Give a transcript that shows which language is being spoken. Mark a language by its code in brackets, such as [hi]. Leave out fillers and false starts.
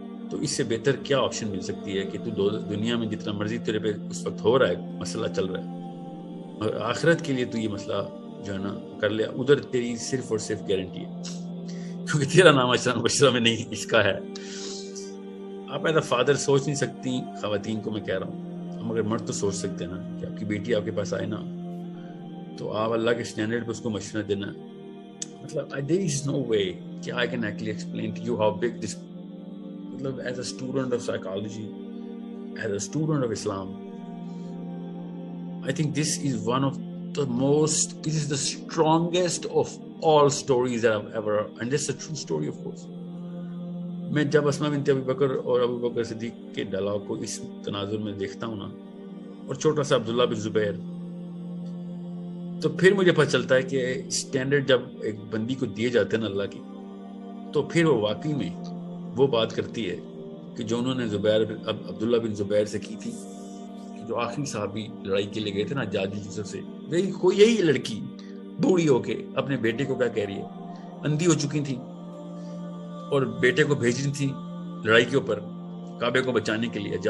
[ur] تو اس سے بہتر کیا آپشن مل سکتی ہے کہ تو دنیا میں جتنا مرضی تیرے پہ اس وقت ہو رہا ہے، مسئلہ چل رہا ہے، اور آخرت کے لیے تو یہ مسئلہ جو ہے نا کر لیا، ادھر تیری صرف اور صرف گارنٹی ہے کیونکہ تیرا نام عشرہ مبشرہ میں نہیں، اس کا ہے. آپ [en] as a father [ur] سوچ نہیں سکتی، خواتین کو میں کہہ رہا ہوں، ہم اگر مرد تو سوچ سکتے ہیں نا کہ آپ کی بیٹی آپ کے پاس آئے نا، تو آپ اللہ کے اسٹینڈرڈ پہ اس کو مشورہ دینا. مطلب [en] there is no way کہ I can actually explain to you how big this، مطلب as a student of psychology, as a student of Islam, I think this is one of the most, this is the strongest of all stories that I've ever, and this is a true story of course. [ur] میں جب اسماء بنت ابی بکر اور ابو بکر صدیق کے dialogue کو اس تناظر میں دیکھتا ہوں نا، اور چھوٹا سا عبداللہ بن زبیر، تو پھر مجھے پتہ چلتا ہے کہ سٹینڈرڈ جب ایک بندی کو دیے جاتے ہیں نا اللہ کی، تو پھر وہ واقعی میں وہ بات کرتی ہے کہ جو انہوں نے عبداللہ بن زبیر سے کی تھی، کہ جو آخری صحابی لڑائی کے لیے گئے تھے نا حجاج یوسف سے، یہی لڑکی بوڑھی ہو کے اپنے بیٹے کو کیا کہہ رہی ہے، اندھی ہو چکی تھی اور بیٹے کو بھیج رہی تھی لڑائی کے اوپر کعبے کو بچانے کے لیے.